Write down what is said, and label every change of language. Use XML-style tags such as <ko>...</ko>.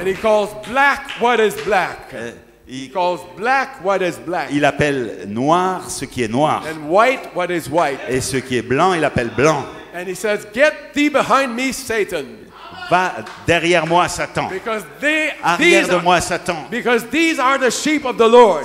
<en>And he calls black what is black. He</en> <fr>Il,</fr> <en>calls black what is black.</en> <fr>il appelle noir ce qui est noir.</fr> <en>And white what is white.</en> <fr>Et ce qui est blanc, il appelle blanc.</fr> <en>And he says, "Get thee behind me, Satan."</en> <fr>Va derrière moi, Satan.</fr> <en>Because</en> <fr>Arrière de moi, Satan.</fr> <en>these are the sheep of the Lord.</en>